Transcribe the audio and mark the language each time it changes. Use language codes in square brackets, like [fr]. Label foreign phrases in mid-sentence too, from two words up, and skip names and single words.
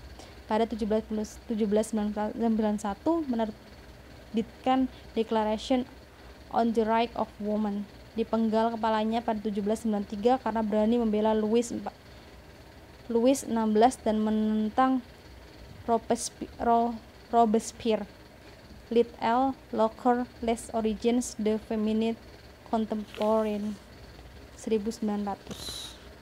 [id] Pada 1791 menerbitkan Declaration on the Rights of Women. Dipenggal kepalanya pada 1793 karena berani membela Louis XVI dan menentang Robespierre. Lit L. Locker, Les Origines de Féminine Contemporaine, 1900.